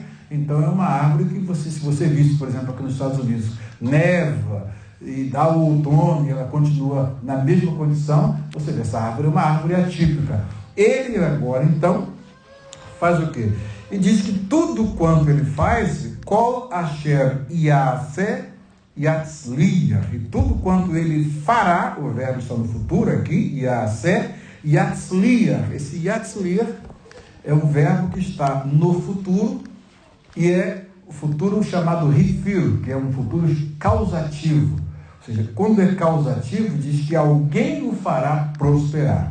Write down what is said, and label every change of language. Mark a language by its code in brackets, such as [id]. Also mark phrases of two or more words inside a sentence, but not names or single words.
[pt] Então é uma árvore que se você visse, por exemplo, aqui nos Estados Unidos, neva e dá o outono e ela continua na mesma condição, você vê, essa árvore é uma árvore atípica. Ele agora, então, faz o quê? E diz que tudo quanto ele faz, [he] כל אשר יעשה יצליח, [pt] e tudo quanto ele fará, o verbo está no futuro aqui, [he] יעשה יצליח. [pt] Esse yatzliah é um verbo que está no futuro e é o futuro chamado rifir, que é um futuro causativo. Ou seja, quando é causativo, diz que alguém o fará prosperar.